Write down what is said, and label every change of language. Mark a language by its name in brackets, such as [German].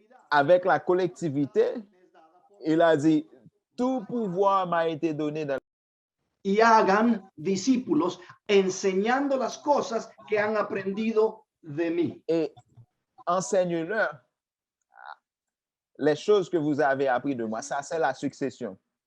[French] Avec la collectivité, il a dit, tout pouvoir m'a été donné dans [Spanish] y hagan discípulos enseñando las cosas que han aprendido de mí. [French] Et enseigne-leur les choses que vous avez appris de moi. Ça, c'est la succession.